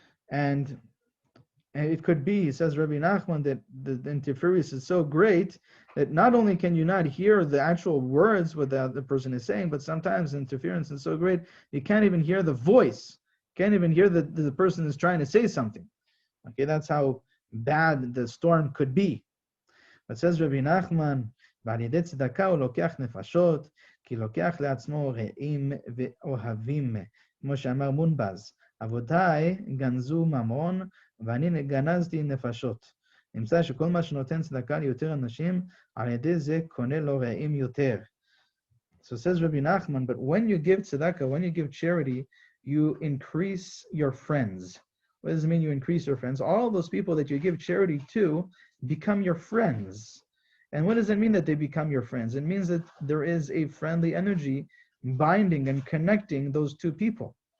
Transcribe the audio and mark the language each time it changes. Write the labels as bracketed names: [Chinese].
[English] And it could be, says Rabbi Nachman, that the interference is so great that not only can you not hear the actual words what the person is saying, but sometimes the interference is so great you can't even hear the voice, can't even hear that the person is trying to say something. Okay, that's how bad the storm could be. But says Rabbi Nachman, [Hebrew] ועל ידי צדקה הוא לוקח נפשות, כי לוקח לעצמו רעים ואוהבים, כמו שאמר מונבז, אבותיי גנזו ממון, ואני גנזתי נפשות. נמצא שכל מה שנותן צדקה ליותר אנשים, על ידי זה קונה לו רעים יותר. [English] So says Rabbi Nachman, but when you give tzedakah, when you give charity, you increase your friends. What does it mean you increase your friends? All those people that you give charity to become your friends. And what does it mean that they become your friends? It means that there is a friendly energy binding and connecting those two people.